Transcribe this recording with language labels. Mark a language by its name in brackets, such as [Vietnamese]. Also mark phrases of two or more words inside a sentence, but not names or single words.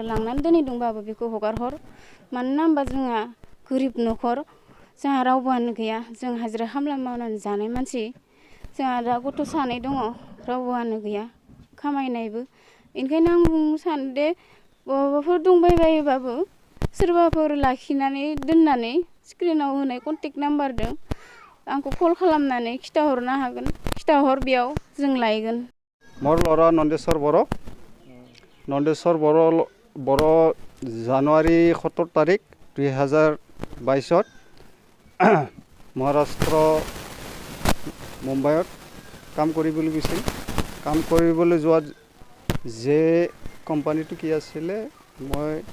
[Bodo] लांनानै दोनहैदोंबाबो बेखौ हगारहर मानोना होनबा जोंहा गोरिब न'खर जोंहा रावबोआनो गैया जों हाजिरा खामला मावनानै जानाय मानसि जोंहा दा गथ' 2 दङ रावबोआनो गैया खामायनायबो ओंखायनो आं बुंनो सानो दे बहाबाफोर दंबायबायोबाबो सोरबाफोर लाखिनानै दोननानै स्क्रिनाव होनाय [English] contact number [Bodo] आंखौ कल खालामनानै खिथाहरनो हागोन खिथाहर बेयाव जों लायगोन [Assamese] মোৰ ল'ৰা नन्देश्वर बर' জানুৱাৰী 17 তাৰিখ 2022 মহাৰাষ্ট্ৰ মুম্বাইত কাম কৰিবলৈ গৈছিল কাম কৰিবলৈ যোৱা যে কোম্পানীটো কি আছিলে মই